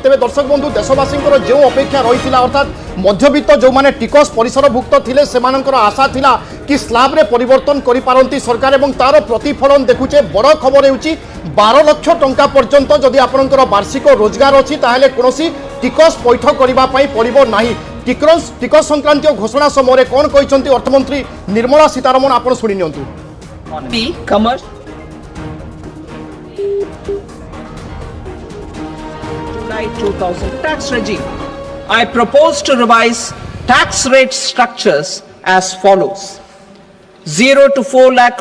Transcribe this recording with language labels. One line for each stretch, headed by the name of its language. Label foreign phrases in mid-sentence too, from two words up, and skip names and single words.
Odia: ତେବେ ଦର୍ଶକ ବନ୍ଧୁ ଦେଶବାସୀ ଯୋ ଅପେକ୍ଷା ରହିଥିଲା ଅର୍ଥାତ ମଧ୍ୟବିତ୍ତ ଯୋ ମାନେ ଟିକସ ପରିସରଭୁକ୍ତ ଥିଲେ ସେମାନଙ୍କର ଆଶା ଥିଲା କି ସ୍ଲାବ ରେ ପରିବର୍ତ୍ତନ କରି ପାରନ୍ତି ସରକାର ଏବଂ ତାର ପ୍ରତିଫଳନ ଦେଖୁଛେ ବଡ଼ ଖବର ହେଉଛି 12 ଲକ୍ଷ ଟଙ୍କା ପର୍ଯ୍ୟନ୍ତ ଯଦି ଆପଣଙ୍କର ବାର୍ଷିକ ରୋଜଗାର ଅଛି ତାହେଲେ କୌଣସି ଟିକସ ପଇଠ କରିବା ପାଇଁ ପଡ଼ିବ ନାହିଁ ଟିକସ ସଂକ୍ରାନ୍ତୀୟ ଘୋଷଣା ସମୟ କଣ କହିଛନ୍ତି ଅର୍ଥମନ୍ତ୍ରୀ ନିର୍ମଳା ସୀତାରମଣ ଆପଣ ଶୁଣି ନିଅନ୍ତୁ
English: July 2000 tax regime. I propose to revise tax rate structures as follows: 0 to 4 lakh